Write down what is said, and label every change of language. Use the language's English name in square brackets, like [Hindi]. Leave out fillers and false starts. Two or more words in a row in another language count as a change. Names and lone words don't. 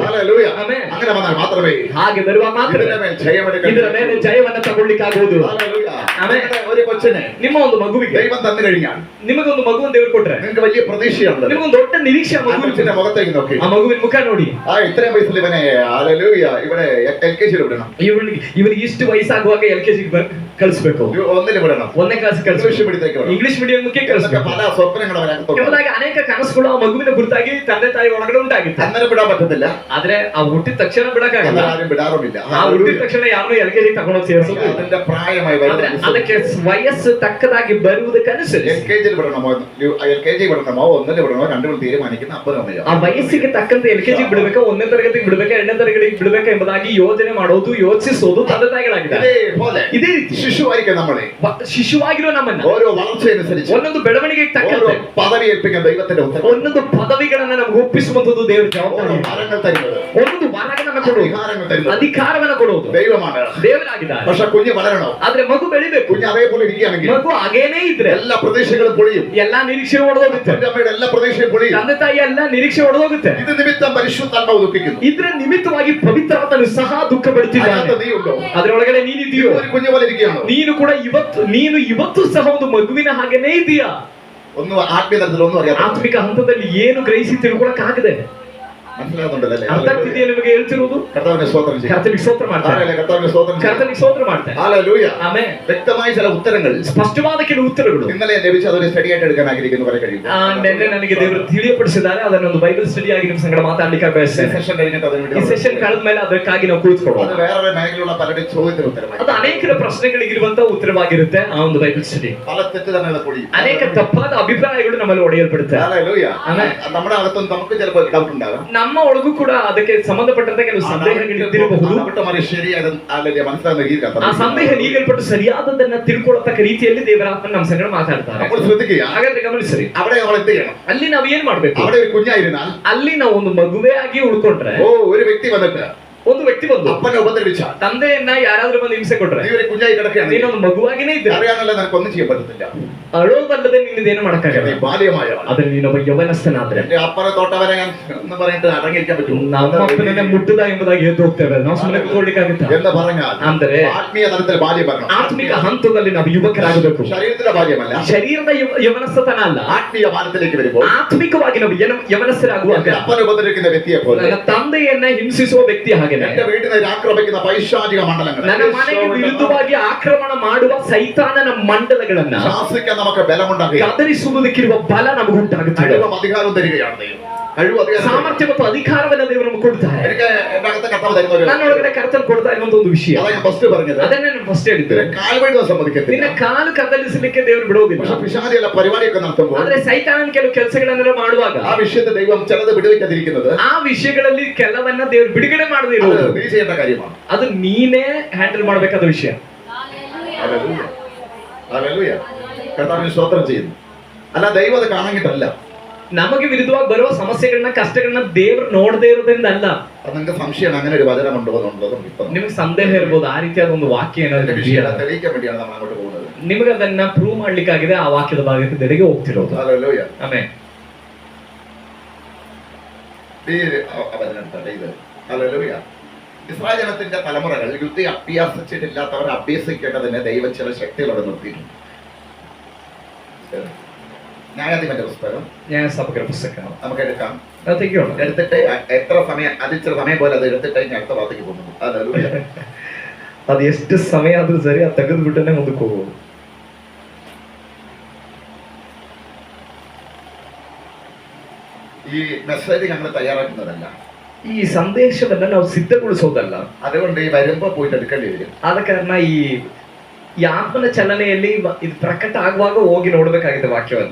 [Malayalam] ഹല്ലേലൂയ. [Kannada] ಆಮೆನ್. [Malayalam] അങ്ങനെ വന്നാൽ മാത്രമേ [Kannada] ಹಾಗೆ ಬರುವ ಮಾತ್ರ [Malayalam] ഇതിന്റെ മേൽ ജയമെടുക്കാൻ [Kannada] ಇದರ ಮೇಲೆ ಜಯವನ್ನ ತಗೊಳ್ಳಿಕ್ಕಾಗುವುದು. [Malayalam] ഹല്ലേലൂയ. [Kannada] ആಮೆൻ. [Malayalam] ഒരു കൊച്ചിനെ [Kannada] ನಿಮ್ಮ ಒಂದು ಮಗುವಿಗೆ [Malayalam] ദൈവം തന്നു കഴിഞ്ഞാൽ [Kannada] ನಿಮಗೊಂದು ಮಗುವನ್ನು ದೇವರು ಕೊಟ್ರೆ [Malayalam] നിങ്ങൾക്ക് വലിയ പ്രതീക്ഷയുണ്ട്. [Kannada] ನಿಮಗೊಂದು ದೊಡ್ಡ ನಿರೀಕ್ಷೆ ಆ ആ ಮಗುವಿನ [Malayalam] കൊച്ചിന്റെ മുഖത്തേക്ക് നോക്കി. [Kannada] ಆ ಮಗುವಿನ ಮುಖ ನೋಡಿ. [Malayalam] ഇത്രയും വയസ്സിൽ ഇവനെ ഹല്ലേലൂയ ഇവിടെ LKG വിടണം, [Kannada] ಇವನಿಗೆ ಇಷ್ಟು ವಯಸ್ಸಾಗುವಾಗ LKG ಕಳಿಸ್ಬೇಕು, [Malayalam] ഒന്നില് വിടണം, [Kannada] 1ನೇ ಕ್ಲಾಸ್ ಕಳಿಸ್ಬೇಕು, [Malayalam] ഇംഗ്ലീഷ് മീഡിയത്തേക്ക് വിടണം. [Kannada] ಇಂಗ್ಲಿಷ್ ಮೀಡಿಯಂಗೆ [Malayalam] എന്നൊക്കെ [Kannada] ಕಳಿಸ್ಬೇಕು. [Malayalam] പല സ്വപ്നങ്ങൾ അവരകത്തുണ്ട്. [Kannada] ಎಂಬುದಾಗಿ ಅನೇಕ ಕನಸುಗಳು ಆ ಮಗುವಿನ ಕುರಿತಾಗಿ ತಂದೆ ತಾಯಿ ಒಳಗಡೆ ಉಂಟಾಗಿತ್ತು. [Malayalam] അന്നേരം വിടാൻ പറ്റത്തില്ല. [Kannada] ಆದ್ರೆ ಆ ಹುಟ್ಟಿದ ತಕ್ಷಣ ಬಿಡಕ್ಕಾಗಲ್ಲ. [Malayalam] ആരും വിടാറുമില്ല. [Kannada] ಆ ಹುಟ್ಟಿದ ತಕ್ಷಣ ಯಾರನ್ನೂ LKG ತಗೊಂಡೋಗಿ ಸೇರಿಸೋದು. [Malayalam] അതിന്റെ പ്രായമായി [Kannada] ಆದ್ರೆ ಅದಕ್ಕೆ ವಯಸ್ಸು ತಕ್ಕದಾಗಿ ಬರುವುದಕ್ಕನುಸರಿಸಿ [Malayalam] LKG വിടണമോ LKG വിടണമോ ഒന്നില് വിടണമോ രണ്ടും തീരുമാനിക്കുന്ന അപ്പനും അമ്മയോ. [Kannada] ಆ ವಯಸ್ಸಿಗೆ ತಕ್ಕಂತೆ LKG ಬಿಡಬೇಕಾ, 1ನೇ ತರಗತಿಗೆ ಬಿಡಬೇಕಾ, 2ನೇ ತರಗತಿಗೆ ಬಿಡಬೇಕಾ ಎಂಬುದಾಗಿ ಯೋಜನೆ ಮಾಡೋದು, ಯೋಚಿಸೋದು ತಂದೆ ತಾಯಿಗಳಾಗಿದ್ದಾರೆ. [Malayalam] ഇതേപോലെ [Kannada] ಇದೇ ರೀತಿ [Malayalam] ശിശുവായിരിക്കും നമ്മളെ. [Kannada] ಶಿಶುವಾಗಿರೋ ನಮ್ಮನ್ನ [Malayalam] ഓരോ വളർച്ചയനുസരിച്ച് [Kannada] ಒಂದೊಂದು ಬೆಳವಣಿಗೆಗೆ [Malayalam] ഓരോ [Kannada] ತಕ್ಕಂತೆ [Malayalam] പദവി ഏൽപ്പിക്കാൻ ദൈവത്തിന്റെ ഉത്തരവ്. [Kannada] ಒಂದೊಂದು ಪದವಿಗಳನ್ನ ನಮ್ಗೆ ಒಪ್ಪಿಸುವಂತದ್ದು ದೇವರ [Malayalam] ഓരോ [Kannada] ಜವಾಬ್ದಾರಿ. [Malayalam] വരങ്ങൾ തരുന്നത്, [Kannada] ಒಂದೊಂದು ವರಗಳನ್ನ ಕೊಡೋದು, [Malayalam] അധികാരങ്ങൾ തരുന്നത് [Kannada] ಅಧಿಕಾರವನ್ನ ಕೊಡೋದು [Malayalam] ദൈവമാണ്. [Kannada] ದೇವರಾಗಿದ್ದಾರೆ. [Malayalam] പക്ഷെ കുഞ്ഞ് വളരണോ? [Kannada] ಆದ್ರೆ ಮಗು ಬೆಳಿಬೇಕು. [Malayalam] കുഞ്ഞ് അതേപോലെ ഇരിക്കുകയാണെങ്കിൽ [Kannada] ಮಗು ಹಾಗೇನೇ ಇದ್ರೆ [Malayalam] എല്ലാ പ്രതീക്ഷകളും പൊളിയും. [Kannada] ಎಲ್ಲಾ ನಿರೀಕ್ಷೆ ಒಡೆದೋಗುತ್ತೆ. [Malayalam] എന്റെ അമ്മയുടെ എല്ലാ പ്രതീക്ഷയും പൊളിയും. [Kannada] ತಂದೆ ತಾಯಿ ಎಲ್ಲ ನಿರೀಕ್ಷೆ ಒಡೆದೋಗುತ್ತೆ. [Malayalam] ഇത് നിമിത്തം പരിശുദ്ധാത്മാവ് ദുഃഖിക്കുന്നു. [Kannada] ಇದ್ರ ನಿಮಿತ್ತವಾಗಿ ಪವಿತ್ರಾತ್ಮನು ಸಹ ದುಃಖ ಪಡುತ್ತಿದ್ದಾನೆ. [Malayalam] അതിനകത്ത് നീ ഉണ്ടോ? [Kannada] ಅದರೊಳಗಡೆ ನೀನಿದೆಯೋ? [Malayalam] ഒരു കുഞ്ഞു പോലെ ഇരിക്കുകയാണോ? [Kannada] ನೀನು ಕೂಡ ಇವತ್ತು ಸಹ ಒಂದು ಮಗುವಿನ ಹಾಗೇನೇ ಇದೆಯಾ? [Malayalam] ഒന്നും ആത്മീയ തലത്തിൽ ഒന്നും അറിയാത്ത [Kannada] ಆತ್ಮಿಕ ಹಂತದಲ್ಲಿ ಏನು ಗ್ರಹಿಸಿ ತಿಳ್ಕೊಳಕ್ ಆಗದೆ [Malayalam] മനസ്സിലാകുന്നുണ്ടല്ലേ? [Kannada] ಅರ್ಥ ಆಗ್ತಿದೆಯಾ ನಿಮಗೆ ಹೇಳ್ತಿರೋದು? [Malayalam] കർത്താവിനെ സ്തോത്രം ചെയ്യും. [Kannada] ಕರ್ತನಿಗೆ ಸ್ತೋತ್ರ ಮಾಡ್ತಾರೆ, [Malayalam] കർത്താവിനെ സ്തോത്രം ചെയ്യും. [Kannada] ಕರ್ತನಿಗೆ ಸ್ತೋತ್ರ ಮಾಡ್ತಾರೆ. [Malayalam] ഹല്ലേലൂയ. [Kannada] ಆಮೆನ್. [Malayalam] വ്യക്തമായ ചില ഉത്തരങ്ങൾ [Kannada] ಸ್ಪಷ್ಟವಾದ ಕೆಲವು ಉತ್ತರಗಳು [Malayalam] ഇന്നലെ ലഭിച്ച അതൊരു സ്റ്റഡി ആയിട്ട് എടുക്കാൻ ആഗ്രഹിക്കുന്നു വരെ കഴിയും. [Kannada] ನಿನ್ನೆ ನನಗೆ ದೇವರು ತಿಳಿಯಪಡಿಸಿದ್ದಾರೆ. ಅದನ್ನೊಂದು ಬೈಬಲ್ ಸ್ಟಡಿ ಆಗಿ ನಿಮ್ಮ ಸಂಗಡ ಮಾತಾಡ್ಲಿಕ್ಕೆ ಬಯಸ್ತೇನೆ. [Malayalam] സെഷൻ കഴിഞ്ഞിട്ട് അതിന് [Kannada] ಈ [Malayalam] വേണ്ടി [Kannada] ಸೆಷನ್ ಕಳೆದ ಮೇಲೆ ಅದಕ್ಕಾಗಿ ನಾವು ಕೂತ್ಕೊಳ್ಳೋಣ. [Malayalam] അത് വേറെ മേഖലയുള്ള പലരുടെ ചോദ്യത്തിന് ഉത്തരമായി. [Kannada] ಅದು ಅನೇಕರ ಪ್ರಶ್ನೆಗಳಿಗಿರುವಂತ ಉತ್ತರವಾಗಿರುತ್ತೆ ಆ ಒಂದು ಬೈಬಲ್ ಸ್ಟಡಿ. [Malayalam] പല തെറ്റിദ്ധാരണകൾ പൊടി. [Kannada] ಅನೇಕ ತಪ್ಪಾದ ಅಭಿಪ್ರಾಯಗಳು ನಮ್ಮಲ್ಲಿ ಒಡೆಯಲ್ಪಡುತ್ತೆ. [Malayalam] ഹല്ലേലൂയ. [Kannada] ആമേൻ. [Malayalam] നമ്മുടെ അകത്തും നമുക്ക് ചിലപ്പോൾ ഡൗട്ട് ഉണ്ടാകും. [Kannada] ನಮ್ಮ ಒಳಗೂ ಕೂಡ ಅದಕ್ಕೆ ಸಂಬಂಧಪಟ್ಟಂತೆ ಕೆಲವು ಸಂದೇಹಗಳಿದ್ದಿರಬಹುದು. ಆ ಸಂದೇಹ ನೀಗಲ್ಪಟ್ಟು ಸರಿಯಾದದನ್ನ ತಿಳ್ಕೊಳ್ಳತಕ್ಕ ರೀತಿಯಲ್ಲಿ ದೇವರಾತ್ಮ ನಮ್ಮ ಸಂಗಡ ಮಾತಾಡ್ತಾರೆ. ಹಾಗಾದ್ರೆ ಗಮನಿಸ್ರಿ, ಅಲ್ಲಿ ನಾವು ಏನ್ ಮಾಡ್ಬೇಕು? ಅಲ್ಲಿ ನಾವು ಒಂದು ಮಗುವೇ ಆಗಿ ಉಳ್ಕೊಂಡ್ರೆ, [Malayalam] ഒരു വ്യക്തി വന്നിട്ട് [Kannada] ಒಂದು ವ್ಯಕ್ತಿ ಬಂದು [Malayalam] അപ്പനെ ഉപദ്രവിച്ച [Kannada] ತಂದೆಯನ್ನ ಯಾರಾದ್ರೂ ಬಂದು ಹಿಂಸೆ ಕೊಟ್ರೆ, [Malayalam] കുഞ്ഞായി കിടക്കുകയാണ്, [Kannada] ನೀನೊಂದು ಮಗುವಾಗಿನೇ ಇದ್ರೆ [Malayalam] അറിയാനല്ല നിനക്കൊന്നും ചെയ്യാൻ പറ്റത്തില്ല. [Kannada] ಅಳೋದಲ್ಲದೆ ನಿನ್ನದೇನು ಮಾಡಕ್ಕಾಗಲ್ಲ. [Malayalam] ബാല്യമായ [Kannada] ಆದ್ರೆ ನೀನೊಬ್ಬ ಯವನಸ್ಥನಾದ್ರೆ, [Malayalam] എന്റെ അപ്പനെ തൊട്ടവരെ ഞാൻ എന്ന് പറഞ്ഞിട്ട് അടങ്ങിയിരിക്കാൻ പറ്റും. [Kannada] ನಮ್ಮ ಅಪ್ಪನನ್ನ ಮುಟ್ಟದ ಎಂಬುದಾಗಿ ಎದ್ದು ಹೋಗ್ತೇವೆ. ನಾವು ಸುಮ್ಮನೆ ಕೂತ್ಕೊಳ್ಳಿಕ್ಕಾಗುತ್ತಾ? [Malayalam] എന്ന് പറഞ്ഞാൽ [Kannada] ಅಂದ್ರೆ [Malayalam] ആത്മീയ തലത്തിൽ ബാല്യം വരണം. [Kannada] ಆತ್ಮಿಕ ಹಂತದಲ್ಲಿ ನಾವು ಯುವಕರಾಗಬೇಕು. [Malayalam] ശരീരത്തിന്റെ ബാല്യമല്ല, [Kannada] ಶರೀರದ ಯವನಸ್ಥತನ ಅಲ್ಲ. [Malayalam] ആത്മീയ ബാലത്തിലേക്ക് വരുമ്പോൾ [Kannada] ಆತ್ಮಿಕವಾಗಿ ನಾವು ಯವನಸ್ಥರಾಗುವಾಗ [Malayalam] അപ്പനെ ഉപദ്രവിക്കുന്ന വ്യക്തിയെ പോലെ, [Kannada] ನನ್ನ ತಂದೆಯನ್ನ ಹಿಂಸಿಸುವ ವ್ಯಕ್ತಿ ಹಾಗೇನೆ, [Malayalam] എന്റെ വീട്ടിൽ ആക്രമിക്കുന്ന പൈശാചിക മണ്ഡലങ്ങൾ, [Kannada] ನನ್ನ ಮನೆಗೆ ವಿರುದ್ಧವಾಗಿ ಆಕ್ರಮಣ ಮಾಡುವ ಸೈತಾನನ ಮಂಡಲಗಳನ್ನ [Malayalam] ശാസിക്കാൻ നമുക്ക് ബലമുണ്ടാകുക, [Kannada] ಕದರಿಸುವುದಕ್ಕಿರುವ ಬಲ ನಮಗುಂಟಾಗುತ್ತದೆ. [Malayalam] കഴിവും അധികാരവും തരികയാണ് ദൈവം. കഴിവും ಅಧಿಕಾರ, [Kannada] ಸಾಮರ್ಥ್ಯ ಮತ್ತು ಅಧಿಕಾರವನ್ನ ದೇವರು ನಮಗೆ ಕೊಡ್ತಾರೆ. [Malayalam] എനിക്ക് എന്റെ അകത്ത് കർത്താവ് തരുന്ന ഒരു [Kannada] ನನ್ನೊಳಗಡೆ ಕರ್ತನು ಕೊಡ್ತಾ ಇರುವಂತ ಒಂದು ವಿಷಯ, [Malayalam] അതാ ഞാൻ ഫസ്റ്റ് പറഞ്ഞത്. [Kannada] ಅದನ್ನೇ ನಾನು ಫಸ್ಟ್ ಹೇಳಿದ್ದೆ. [Malayalam] കാൽ വഴുതാൻ സമ്മതിക്കത്തില്ല. [Kannada] ನಿನ್ನ ಕಾಲು ಕದಲಿಸಲಿಕ್ಕೆ ದೇವರು ಬಿಡೋದಿಲ್ಲ. [Malayalam] പക്ഷെ പിശാചി [Kannada] ಎಲ್ಲ ಪರಿವಾರಕ್ಕೆ [Malayalam] നടത്തുമ്പോൾ, [Kannada] ಆದ್ರೆ ಸೈತಾನನ ಕೆಲವು ಕೆಲಸಗಳನ್ನೆಲ್ಲ ಮಾಡುವಾಗ [Malayalam] ആ വിഷയത്തെ ദൈവം ചിലത് വിടുവിക്കാതിരിക്കുന്നത്, [Kannada] ಆ ವಿಷಯಗಳಲ್ಲಿ ಕೆಲವನ್ನ ದೇವರು ಬಿಡುಗಡೆ ಮಾಡದೇ [Malayalam] അത് [Kannada] ಇರೋದು, [Malayalam] നീ ചെയ്യേണ്ട കാര്യമാണ്. [Kannada] ಅದು ನೀನೇ ಹ್ಯಾಂಡಲ್ ಮಾಡಬೇಕಾದ ವಿಷಯ. [Malayalam] ഹല്ലേലൂയ, ഹല്ലേലൂയ. കർത്താവിന് സ്തോത്രം ചെയ്യുന്നു. അല്ല, ദൈവം അത് കാണാനിട്ടല്ല. [Kannada] ನಮಗೆ ವಿರುದ್ಧವಾಗಿ ಬರುವ ಸಮಸ್ಯೆಗಳನ್ನ ಕಷ್ಟಗಳನ್ನ ದೇವರು ನೋಡದೇ ಇರೋದ್ರಿಂದ ಅಲ್ಲ. [Malayalam] അത് നിങ്ങൾക്ക് സംശയമാണ്, അങ്ങനെ ഒരു വചനം ഉണ്ടോ എന്നുള്ളതും ഇപ്പം [Kannada] ನಿಮಗೆ ಸಂದೇಹ ಇರಬಹುದು, ಆ ರೀತಿಯಾದ ಒಂದು ವಾಕ್ಯ [Malayalam] അതിന്റെ [Kannada] ಏನಾದ್ರು [Malayalam] വിഷയം [Kannada] ಇದೆಯಾ? [Malayalam] തെളിയിക്കാൻ വേണ്ടിയാണ് നമ്മൾ അങ്ങോട്ട് പോകുന്നത്. [Kannada] ನಿಮಗೆ ಅದನ್ನ ಪ್ರೂವ್ ಮಾಡ್ಲಿಕ್ಕಾಗಿದೆ ಆ ವಾಕ್ಯದ ಭಾಗಕ್ಕೆ ಹೋಗ್ತಿರೋದು. [Malayalam] ഹല്ലേലൂയ. [Kannada] ಆಮೇಲೆ [Malayalam] ഈ വചനം എടുത്തട്ടെ ഇത്. ഹല്ലേലൂയ. ഇസ്രായേൽ ജനത്തിന്റെ തലമുറകൾ യുദ്ധ അഭ്യാസിച്ചിട്ടില്ലാത്തവരെ അഭ്യസിക്കേണ്ടതിന് ദൈവം ചില ശക്തികളോട് നിർത്തിയിട്ടുണ്ട്. ന്യായാധിപന്റെ പുസ്തകം [Kannada] ನ್ಯಾಯಸ್ಥಾಪಕರ ಪುಸ್ತಕ [Malayalam] നമുക്ക് എടുക്കാം. [Kannada] ನಾವು ತೆಗಿಯೋಣ. [Malayalam] എടുത്തിട്ട് എത്ര സമയം, അതിച്ചിരി സമയം പോലെ അത് എടുത്തിട്ട് ഇനി അടുത്ത ഭാഗത്തേക്ക് പോകുന്നു. ഹല്ലേലൂയ. [Kannada] ಅದು ಎಷ್ಟು ಸಮಯ ಆದ್ರೂ ಸರಿ, ಅದು ತೆಗೆದು ಬಿಟ್ಟನೆ ಮುಂದಕ್ಕೆ ಹೋಗೋದು. [Malayalam] ഈ മെസ്സേജ് ഞങ്ങൾ തയ്യാറാക്കുന്നതല്ല, [Kannada] ಈ ಸಂದೇಶವನ್ನ ನಾವು ಸಿದ್ಧಗೊಳಿಸೋದಲ್ಲ. [Malayalam] അതുകൊണ്ട് ഈ വരുമ്പോ പോയിട്ട് എടുക്കേണ്ടി വരും. [Kannada] ಆದ ಕಾರಣ ಈ ಆತ್ಮನ ಚಲನೆಯಲ್ಲಿ ಇದು ಪ್ರಕಟ ಆಗುವಾಗ ಹೋಗಿ ನೋಡ್ಬೇಕಾಗಿದೆ ವಾಕ್ಯವನ್ನ.